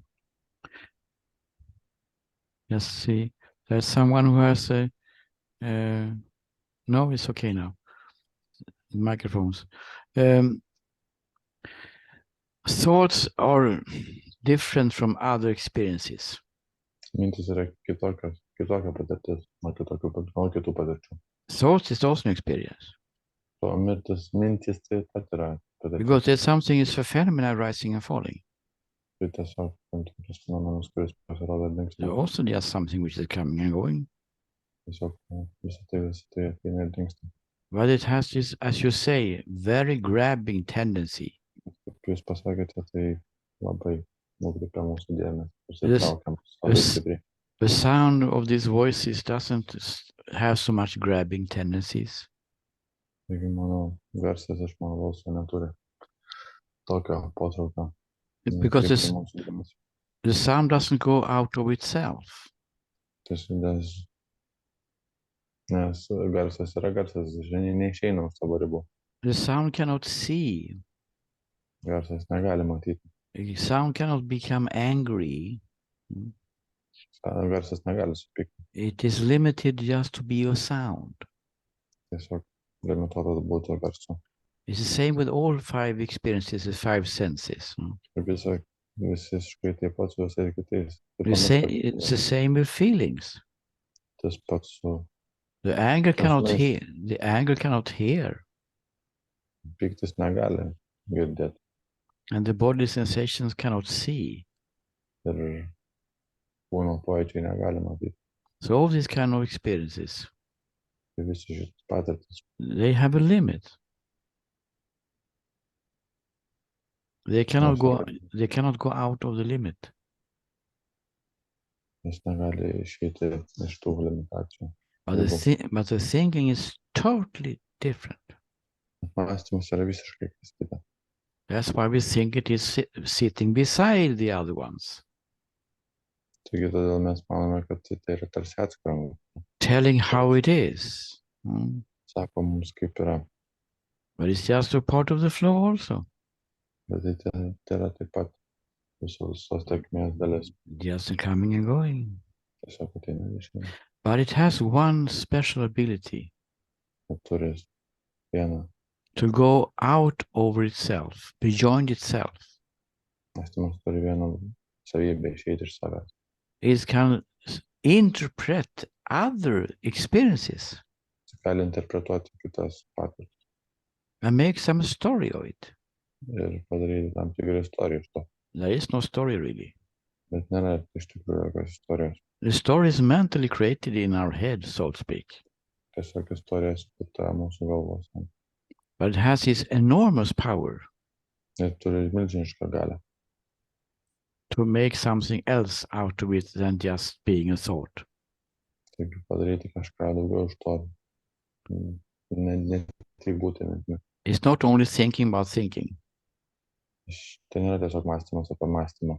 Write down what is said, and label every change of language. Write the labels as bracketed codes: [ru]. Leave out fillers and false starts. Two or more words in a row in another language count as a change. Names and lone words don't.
[en] Let's see. There's someone who has a no, it's okay now. Microphones. Thoughts are different from other experiences. [lt] Mintis yra kitokia patirtis, nuo kitų patirčių. [en] Thoughts is also an experience. [lt] O mintis tai pat yra patirtis. [en] Because there's something is a phenomena rising and falling. [lt] Tai tiesiog tam tikras fenomenas, kuris pasirodo ir dingsta. [en] There's also just something which is coming and going. [lt] Tiesiog visą tai ateina ir dingsta. [en] But it has this, as you say, very grabbing tendency. [lt] Kaip jūs pasakėte, tai labai nukreipia mūsų dėmesį. [en] The sound of these voices doesn't have so much grabbing tendencies. [lt] Taigi mano garsas iš mano balso neturi tokio potraukio. [en] Because the sound doesn't go out of itself. [lt] Nes garsas yra garsas, neišeina už savo ribų. [en] The sound cannot see. [lt] Garsas negali matyti. [en] The sound cannot become angry. [lt] Garsas negali supykti. [en] It is limited just to be a sound. [lt] Tiesiog limituotas būti garsu. [en] It's the same with all five experiences, the five senses. [lt] Visiškai taip pat su visais kitais. [en] It's the same with feelings. [lt] Tas pats su [en] The anger cannot hear. The anger cannot hear. [lt] Pyktis negali girdėti. [en] And the body sensations cannot see. [lt] Ir kūno pojūčiai negali matyti. [en] So all these kind of experiences, [lt] Tai visi šitas patirtis. [en] they have a limit. They cannot go out of the limit. [lt] Jis negali išeiti iš tų limitacijų. [en] But the thinking is totally different. [lt] Mąstymas yra visiškai kas kita. [en] That's why we think it is sitting beside the other ones. [lt] Taigi todėl mes manome, kad tai yra tarsi atskira. [en] Telling how it is. [lt] Sako mums kaip yra. [en] But it's just a part of the flow also. [lt] Bet tai yra taip pat visos tėkmės dalis. [en] Just coming and going. [lt] Tiesiog ateina išeina. [en] But it has one special ability. [lt] Turi vieną. [en] To go out over itself, beyond itself. [lt] Mąstymas turi vieną savybę išeiti iš savęs. [en] It can interpret other experiences. [lt] Gali interpretuoti kitas patirtis. [en] And make some story of it. [lt] Ir padaryti tam tikrą istoriją iš to. [en] There is no story really. [lt] Bet nėra iš tikrųjų jokios istorijos. [en] The story is mentally created in our head, so to speak. [lt] Tiesiog istorija sukurta mūsų galvose. [en] But it has its enormous power [lt] Ir turi milžinišką galią. [en] to make something else out of it than just being a thought. [lt] Taigi padaryti kažką daugiau iš to. Ne tik būti mintimi. [en] It's not only thinking about thinking. [lt] Tai nėra tiesiog mąstymas apie mąstymą.